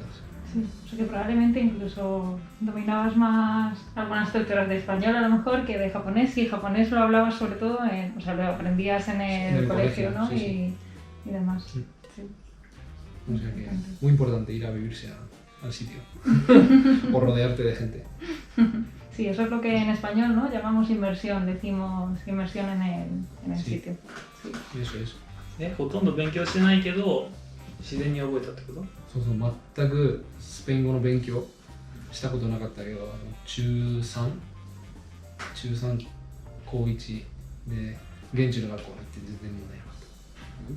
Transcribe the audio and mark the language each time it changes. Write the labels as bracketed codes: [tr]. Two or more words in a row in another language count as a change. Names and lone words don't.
[es] Sí, o sea que probablemente incluso dominabas más algunas estructuras de español a lo mejor que de japonés, y japonés lo hablabas sobre todo, o sea, lo aprendías en el colegio, ¿no? Sí. Y demás. Sí. Sí. O sea que muy importante ir a vivirse al sitio o rodearte de gente. Sí, eso es lo que en español, ¿no? Llamamos inmersión, decimos inmersión en el Sí. sitio. Sí. Eso es. [ja] ほとんど勉強してないけど自然に覚えたってこと？そう全くスペイン語の勉強したことなかったけど、中3高1で現地の学校に行って全然問題なかっ